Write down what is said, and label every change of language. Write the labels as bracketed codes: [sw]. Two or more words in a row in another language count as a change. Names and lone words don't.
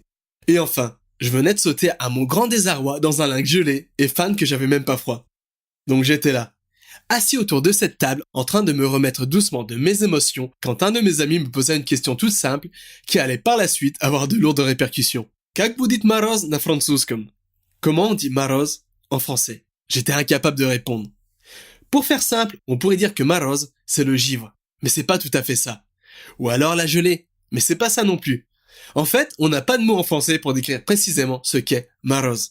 [fr] Et enfin, je venais de sauter à mon grand désarroi dans un lac gelé et fan que j'avais même pas froid. Donc j'étais là, assis autour de cette table, en train de me remettre doucement de mes émotions quand un de mes amis me posa une question toute simple qui allait par la suite avoir de lourdes répercussions. [ru] Как будет мороз на французском? [fr] Comment on dit moroz en français? J'étais incapable de répondre. Pour faire simple, on pourrait dire que moroz, c'est le givre. Mais c'est pas tout à fait ça. Ou alors la gelée. Mais c'est pas ça non plus. En fait, on n'a pas de mot en français pour décrire précisément ce qu'est moroz.